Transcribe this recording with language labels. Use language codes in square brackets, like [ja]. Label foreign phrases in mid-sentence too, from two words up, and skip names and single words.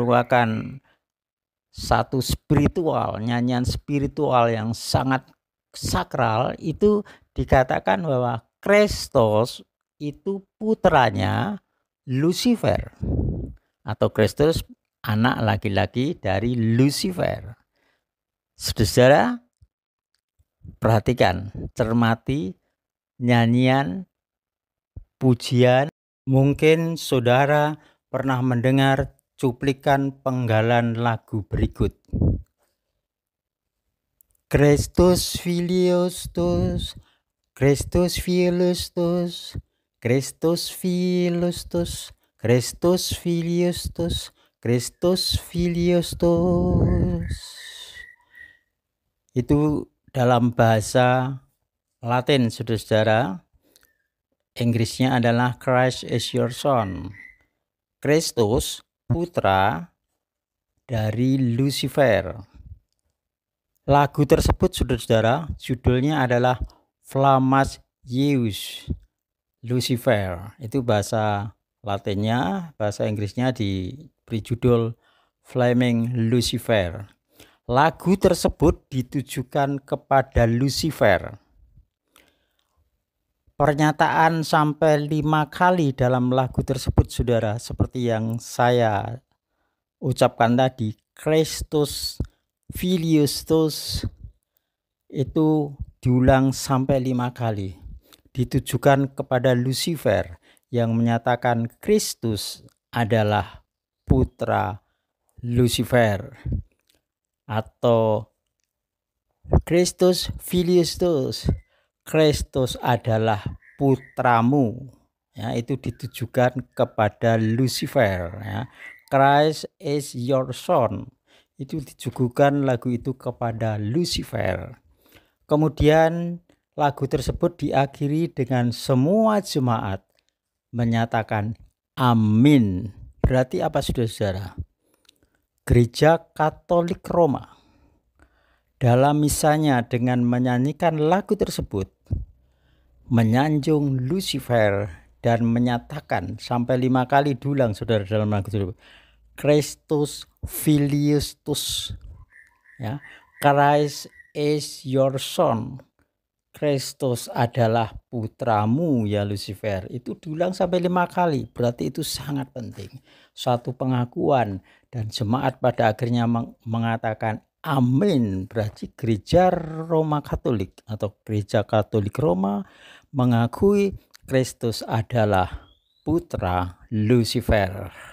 [id] merupakan satu spiritual, nyanyian spiritual yang sangat sakral itu dikatakan bahwa Kristus itu putranya Lucifer, atau Kristus anak laki-laki dari Lucifer. Saudara, perhatikan, cermati nyanyian, pujian. Mungkin saudara pernah mendengar cuplikan penggalan lagu berikut. [la] Christus filius tuus, Christus filius tuus, Christus filius tuus, Christus filius tuus, Christus filius tuus. [id] Itu dalam bahasa Latin, saudara. Inggrisnya adalah [en] Christ is your son. [id] Kristus putra dari Lucifer. Lagu tersebut, saudara, judulnya adalah Flammas Ius Lucifer. Itu bahasa Latinnya, bahasa Inggrisnya diberi judul Flaming Lucifer. Lagu tersebut ditujukan kepada Lucifer. Pernyataan sampai 5 kali dalam lagu tersebut, saudara, seperti yang saya ucapkan tadi, [la] Christus filius tuus, [id] itu diulang sampai 5 kali, ditujukan kepada Lucifer yang menyatakan Kristus adalah putra Lucifer, atau [la] Christus filius tuus, [id] Kristus adalah putramu, ya, itu ditujukan kepada Lucifer, ya. [en] Christ is your son, [id] itu ditujukan lagu itu kepada Lucifer. Kemudian lagu tersebut diakhiri dengan semua jemaat menyatakan amin. Berarti apa, saudara? Gereja Katolik Roma dalam misanya dengan menyanyikan lagu tersebut menyanjung Lucifer dan menyatakan sampai 5 kali diulang, saudara, dalam lagu tersebut, [la] Christus filius tuus, [id] ya, [en] Christ is your son, [id] Kristus adalah putramu ya Lucifer. Itu diulang sampai 5 kali. Berarti itu sangat penting, suatu pengakuan, dan jemaat pada akhirnya mengatakan amin. Berarti gereja Roma Katolik atau gereja Katolik Roma mengakui Kristus adalah putra Lucifer.